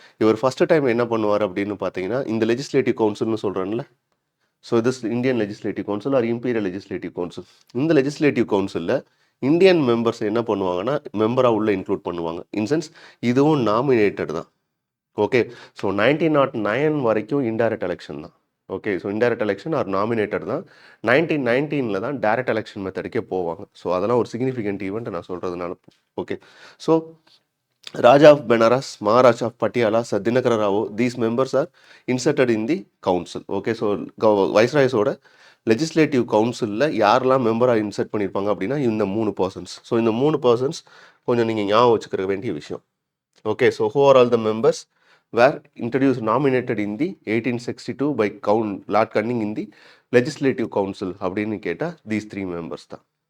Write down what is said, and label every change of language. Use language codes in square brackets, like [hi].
[ta] இவர் first time என்ன பண்ணுவார் அப்படின்னு பார்த்தீங்கன்னா இந்த லெஜிஸ்லேட்டிவ் கவுன்சில்னு சொல்கிறேன்ல, [en] so this Indian legislative council [ta] R imperial legislative council, இந்த லெஜிஸ்லேட்டிவ் கவுன்சிலில் இந்தியன் மெம்பர்ஸ் என்ன பண்ணுவாங்கன்னா மெம்பராக உள்ள இன்க்ளூட் பண்ணுவாங்க. இன்சென்ஸ் இதுவும் நாமினேட்டட் தான். ஓகே, ஸோ 1909 வரைக்கும் இன்டைரக்ட் எலெக்ஷன் தான். Okay, so indirect election R nominated தான். 1919 தான் டைரக்ட் எலெக்ஷன் மெத்தடுக்கே போவாங்க. ஸோ அதெல்லாம் ஒரு சிக்னிஃபிகண்ட் ஈவெண்ட் நான் சொல்கிறதுனால. [en] Okay, so Raja of Benares, Maharaja of Patiala, Sir Dinakara Rao, these members are inserted in the council. [ta] Okay, so Viceroy's ஓட legislative கவுன்சிலில் யாரெல்லாம் மெம்பராக இன்சர்ட் பண்ணியிருப்பாங்க அப்படின்னா இந்த 3 பர்சன்ஸ். ஸோ இந்த 3 பர்சன்ஸ் கொஞ்சம் நீங்கள் ஞாபகம் வச்சுக்கிற வேண்டிய விஷயம். [en] okay, so who are all the members were introduced nominated in the 1862 by Lord Canning in the legislative council [ta] அப்படின்னு கேட்டால் [en] These 3 members தான்.